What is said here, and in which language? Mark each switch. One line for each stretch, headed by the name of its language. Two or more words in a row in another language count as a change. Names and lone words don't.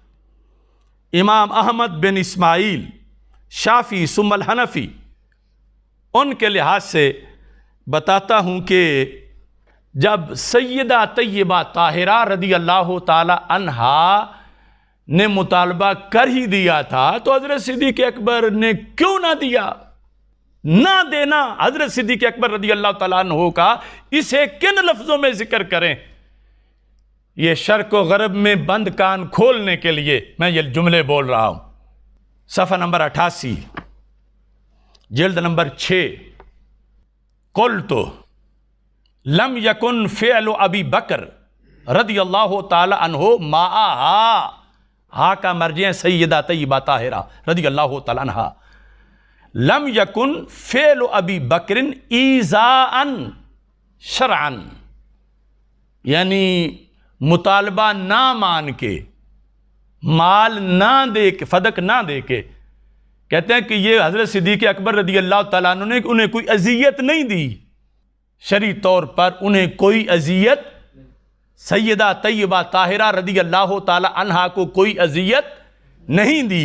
Urdu: امام احمد بن اسماعیل شافعی ثم الحنفی، ان کے لحاظ سے بتاتا ہوں کہ جب سیدہ طیبہ طاہرہ
Arabic: رضی اللہ تعالی عنہا
Urdu: نے مطالبہ کر ہی دیا تھا تو حضرت صدیق اکبر نے کیوں نہ دیا؟ نہ دینا حضرت صدیق اکبر
Arabic: رضی اللہ تعالیٰ عنہ
Urdu: کا اسے کن لفظوں میں ذکر کریں؟ یہ شرق و غرب میں بند کان کھولنے کے لیے میں یہ جملے بول رہا ہوں۔ صفحہ نمبر 88 جلد نمبر 6،
Arabic: قلت لم یکن فعل ابی بکر رضی اللہ تعالی عنہ معہا، ہا
Urdu: کا مرجع سیدہ طیبہ طاہرہ
Arabic: رضی اللہ تعالی عنہ، لم یکن فعل ابی بکر ایذاء شرعا،
Urdu: یعنی مطالبہ نہ مان کے، مال نہ دے کے، فدق نہ دے کے، کہتے ہیں کہ یہ حضرت صدیق اکبر
Arabic: رضی اللہ تعالیٰ عنہ
Urdu: نے انہیں کوئی اذیت نہیں دی، شرعی طور پر انہیں کوئی اذیت، سیدہ طیبہ طاہرہ
Arabic: رضی اللہ تعالی عنہا
Urdu: کو کوئی اذیت نہیں دی۔